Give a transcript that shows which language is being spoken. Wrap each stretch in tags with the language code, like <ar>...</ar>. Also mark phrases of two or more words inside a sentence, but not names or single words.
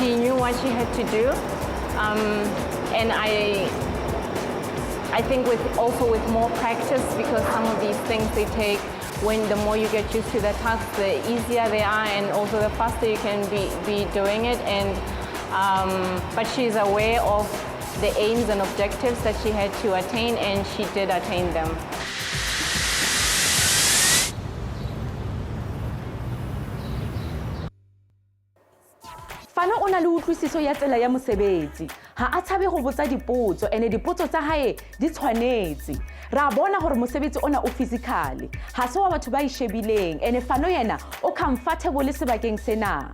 <en>She knew what she had to do, and I think with more practice, because some of these things they take, when the more you get used to the tasks, the easier they are, and also the faster you can be doing it. And but she's aware of the aims and objectives that she had to attain, and she did attain them.</en> <st>Pfano o na le utlwisiso ya tsela ya mosebetsi. Ha a tshabe go botsa dipotso, ene dipotso tsa hae di tshwanetse. Ra bona gore mosebetsi ona o physically. Ha se wa batho ba ishebileng, ene Pfano yena o comfortable le sebakeng sena.</st>